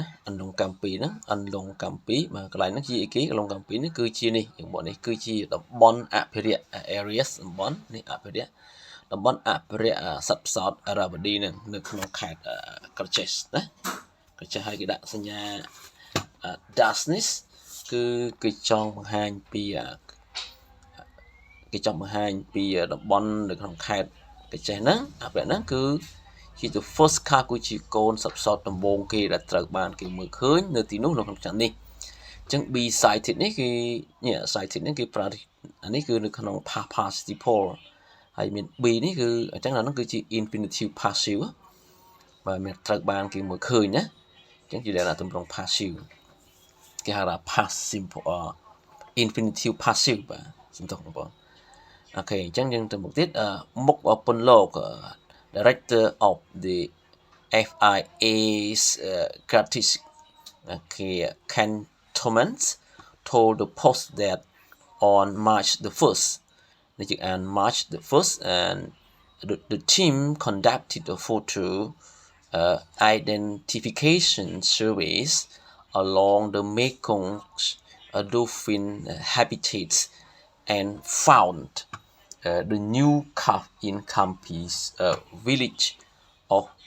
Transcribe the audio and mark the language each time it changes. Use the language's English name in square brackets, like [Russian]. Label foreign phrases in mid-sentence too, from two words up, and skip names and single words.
[Khmer] អន្លង់កម្ពីហ្នឹងអន្លង់កម្ពីបាទកន្លែងហ្នឹងជាអីគេអន្លង់កម្ពីនេះគឺជានេះយើងบอกនេះគឺជាតំបន់អភិរក្ស areas តំបន់នេះអភិរក្សតំបន់អភិរក្សសត្វផ្សោត Irrawaddy ហ្នឹងនៅក្នុងខេត្តក្រចេះណាក្រចេះហើយគេដាក់សញ្ញា Dasnis គឺគេចង់បង្ហាញពី តំបន់នៅក្នុងខេត្តក្រចេះហ្នឹងអាពេលហ្នឹងគឺជា [English] the first calf [Khmer] គឺជាកូនសត្វផ្សោតដំបូងគេដែល ត្រូវបានគេមើលឃើញនៅទីនោះនៅក្នុងឆ្នាំនេះអញ្ចឹង [English] B sighted [Khmer] នេះគឺ sighted នេះគេ ប្រើអានេះគឺនៅក្នុង [English] past participle [Khmer] ហើយមាន B នេះគឺអញ្ចឹងអានោះគឺជា [English] infinitive passive [Khmer] បាទមានត្រូវបានគេមើលឃើញណាអញ្ចឹងជាលក្ខណៈទម្រង់ passive គេហៅថា [English] past simple infinitive passive [Khmer] បាទសំទោសបងប្អូនអូខេអញ្ចឹងយើងទៅមុខទៀតមុខពន្លក [English] Director of the FIA's Kratis Cantonment told the Post that on March the 1st and March the 1st and the team conducted a photo identification surveys along the Mekong's dolphin habitats and found the new calf in Kampi's village of